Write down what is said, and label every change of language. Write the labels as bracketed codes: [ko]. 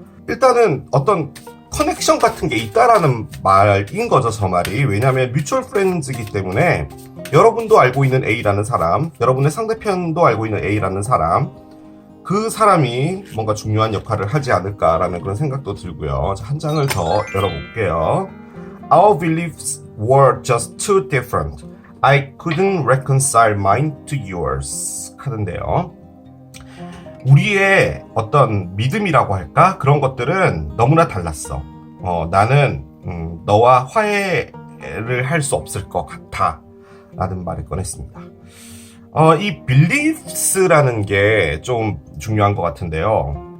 [ko] 일단은 어떤 커넥션 같은 게 있다라는 말인 거죠, 저 말이. 왜냐하면 뮤추얼 프렌즈이기 때문에 여러분도 알고 있는 A라는 사람, 여러분의 상대편도 알고 있는 A라는 사람, 그 사람이 뭔가 중요한 역할을 하지 않을까라는 그런 생각도 들고요. 자, 한 장을 더 열어볼게요. [en] Our beliefs were just too different. I couldn't reconcile mine to yours. [ko] 카드인데요. 우리의 어떤 믿음이라고 할까? 그런 것들은 너무나 달랐어. 나는 너와 화해를 할 수 없을 것 같아. 라는 말을 꺼냈습니다. 이 beliefs라는 게 좀 중요한 것 같은데요.